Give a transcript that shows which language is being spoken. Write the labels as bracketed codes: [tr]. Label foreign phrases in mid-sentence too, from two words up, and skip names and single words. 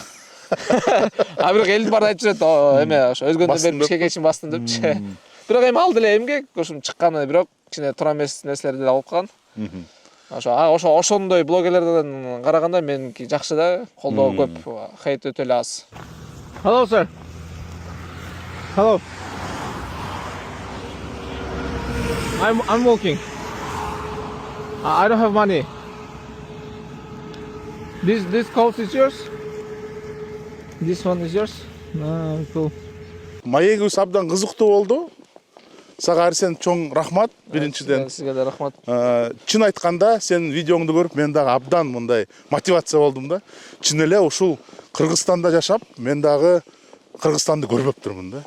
[ky] Бирок элдин баары айтып жүрөт, эме ошо Өзгөндөн бери Бишкекке чейин бастым депчи. Бирок эми ал деле эмгек, ошум чыкканы бирок кичине туура эмес нерселер деле болуп калган. Ошондой блогерлерден караганда меники жакшы да, колдоо көп, хейт өтө эле аз. [en] Hello sir. Hello. I'm walking. I don't have money. This coat is yours? This one is yours? Cool. [ky] Маегибиз абдан кызыктуу болду. Сага Арсен чоң рахмат биринчиден. Сизге да рахмат. Чын айтканда сенин видеоңду көрүп мен дагы абдан мындай мотивация болдум да. Чын эле ушул Кыргызстанда жашап, мен дагы Кыргызстанды көрбөптүрмүн да.